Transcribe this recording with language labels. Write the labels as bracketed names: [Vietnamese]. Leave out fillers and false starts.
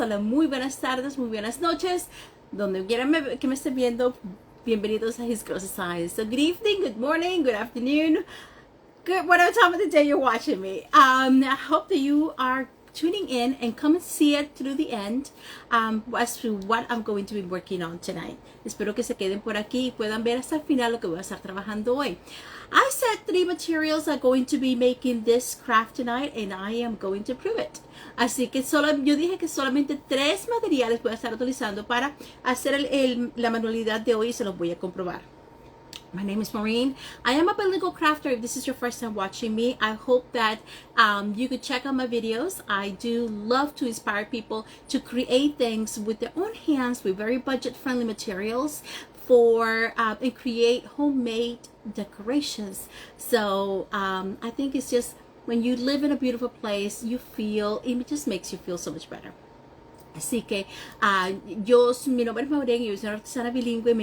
[Spanish] Hola, muy buenas tardes, muy buenas noches. Donde quieran que me estén viendo, bienvenidos a His Girls Designs. [English] So good evening, good morning, good afternoon, good whatever time of the day you're watching me. I hope that you are tuning in and come and see it through the end as to what I'm going to be working on tonight. [Spanish] Espero que se queden por aquí y puedan ver hasta el final lo que voy a estar trabajando hoy. [English] I said 3 materials are going to be making this craft tonight and I am going to prove it. [Spanish] Así que yo dije que solamente 3 materiales voy a estar utilizando para hacer la manualidad de hoy y se los voy a comprobar. [English] My name is Maureen. I am a bilingual crafter. If this is your first time watching me, I hope that you could check out my videos. I do love to inspire people to create things with their own hands with very budget-friendly materials and create homemade decorations. So I think it's just when you live in a beautiful place, it just makes you feel so much better. [Spanish] Así que mi nombre es Maureen y yo soy una artesana bilingüe.